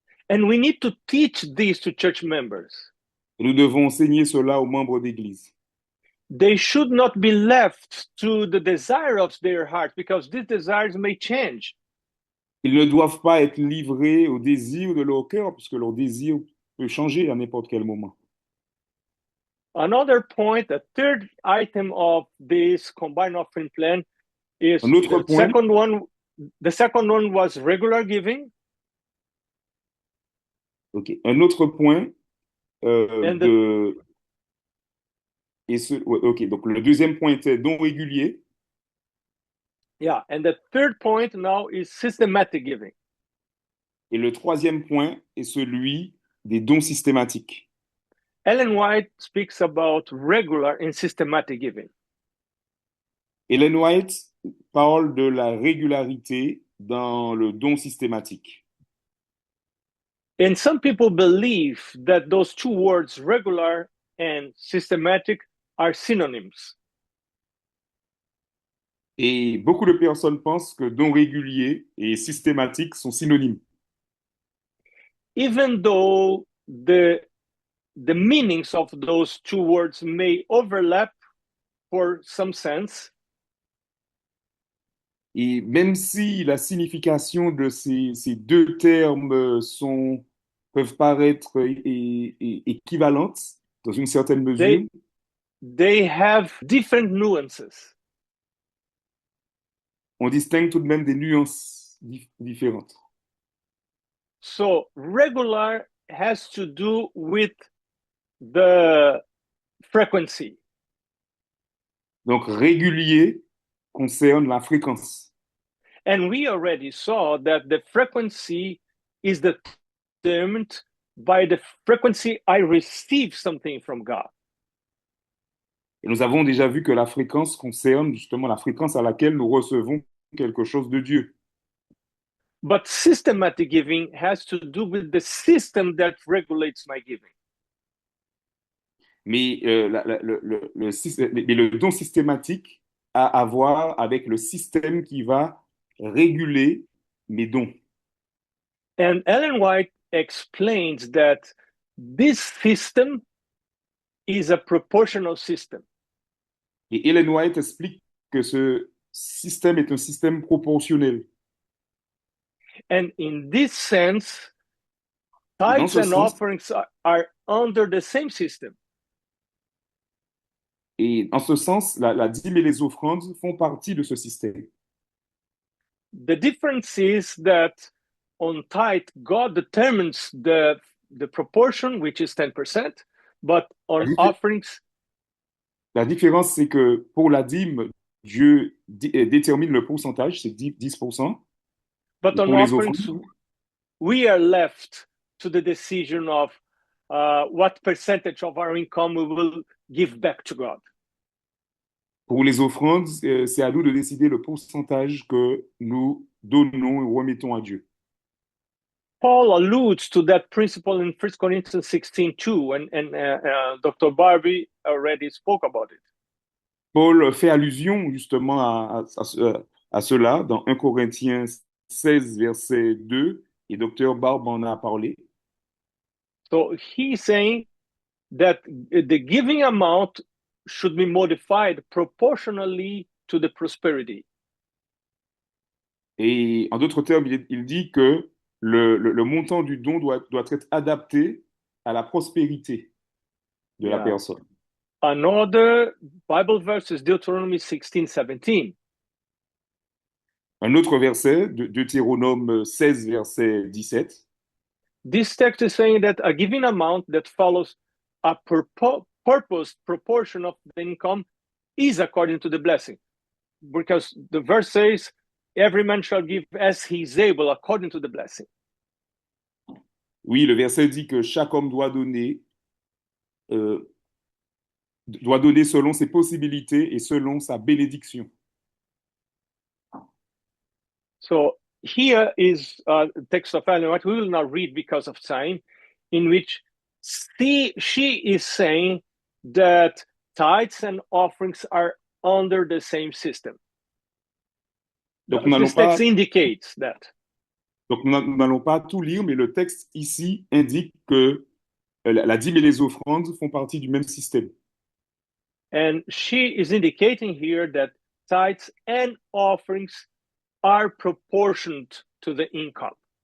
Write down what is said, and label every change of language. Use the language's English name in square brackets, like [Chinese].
[English] And we need to teach this to church members. [French] Et nous devons enseigner cela aux membres d'Église. [English] They should not be left to the desire of their heart because these desires may change. [French] Ils ne doivent pas être livrés au désir de leur cœur, puisque leur désir peut changer à n'importe quel moment. [English] Another point, a third item of this combined offering plan is [French] Un autre point, [English] the second one was regular giving. [French] ok. Un autre point [English] And [French] ouais, ok. Donc le deuxième point était don régulier. [English] Yeah, and the third point now is systematic giving. [French] Et le troisième point est celui des dons systématiques. [English] Ellen White speaks about regular and systematic giving. [French] Ellen White parle de la régularité dans le don systématique. [English] And some people believe that those two words, regular and systematic, are synonyms. [French] Et beaucoup de personnes pensent que don régulier et systématique sont synonymes. [English] Even though the meanings of those two words may overlap for some sense. [French] Et même si la signification de ces deux termes peuvent paraître équivalentes dans une certaine mesure, [English] they have different nuances. [French] On distingue tout de même des nuances différentes. [English] So regular has to do with the frequency. [French] Donc régulier concerne la fréquence. [English] And we already saw that the frequency is determined by the frequency I receive something from God. [French] Et nous avons déjà vu que la fréquence concerne justement la fréquence à laquelle nous recevons quelque chose de Dieu. [English] But systematic giving has to do with the system that regulates my giving. [French] Mais le don systématique a à voir avec le système qui va réguler mes dons. [English] And Ellen White explains that this system is a proportional system. [French] Et Ellen White explique que ce système est un système proportionnel. [English] And in this sense, tithes and offerings are under the same system. [French] Et en ce sens, la dîme et les offrandes font partie de ce système. [English] The difference is that on tithe, God determines the proportion, which is 10%, but on offerings... [French] La différence, c'est que pour la dîme, Dieu détermine le pourcentage, c'est 10%. [English] But on offerings, we are left to the decision of what percentage of our income we will give back to God. [French] Pour les offrandes, c'est à nous de décider le pourcentage que nous donnons et remettons à Dieu. [English] Paul alludes to that principle in 1 Corinthians 16:2, and Dr. Barbie already spoke about it. [French] Paul fait allusion justement à cela dans 1 Corinthiens 16, verset 2, et Dr. Barbe en a parlé. [English] So he's saying that the giving amount should be modified proportionally to the prosperity. [French] Et en d'autres termes, il dit que le montant du don doit être adapté à la prospérité de la [English] Yeah. [French] personne. [English] Another Bible verse is Deuteronomy 16:17. [French] Un autre verset, Deutéronome 16, verset 17. [English] This text is saying that a given amount that follows a purposed proportion of the income is according to the blessing. Because the verse says, every man shall give as he is able according to the blessing. [French] Oui, le verset dit que chaque homme doit donner selon ses possibilités et selon sa bénédiction. [English] So here is a text of Ellen White, we will not read because of time, in which she is saying that tithes and offerings are under the same system. [French] Donc, nous [English] This text indicates that. [French] Donc, nous n'allons pas tout lire, mais le texte ici indique que la dîme et les offrandes font partie du même système. [English] And she is indicating here that tithes and offerings are proportioned to the income.